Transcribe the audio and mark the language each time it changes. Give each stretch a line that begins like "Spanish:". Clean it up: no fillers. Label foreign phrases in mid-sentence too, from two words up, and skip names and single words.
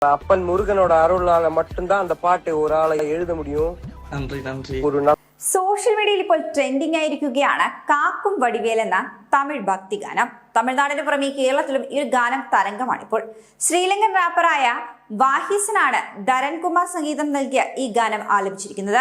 Tamil: அப்பன் முருகனோட அருளால மட்டும்தான் அந்த பாட்டு ஒரு ஆளை எழுத முடியும்.
Malayalam: നന്ദി നന്ദി. സോഷ്യൽ മീഡിയയിൽ ഇപ്പോൾ ട്രെൻഡിംഗ് ആയിരിക്കുകയാണ് കാക്കും വടിവേൽ എന്ന തമിഴ് ഭക്തിഗാനം. തമിഴ്നാടിന് പുറമെ കേരളത്തിലും ഈ ഒരു ഗാനം തരംഗമാണിപ്പോൾ. ശ്രീലങ്കൻ റാപ്പറായ വാഹിസനാണ് ധരൺകുമാർ സംഗീതം നൽകിയ ഈ ഗാനം ആലപിച്ചിരിക്കുന്നത്.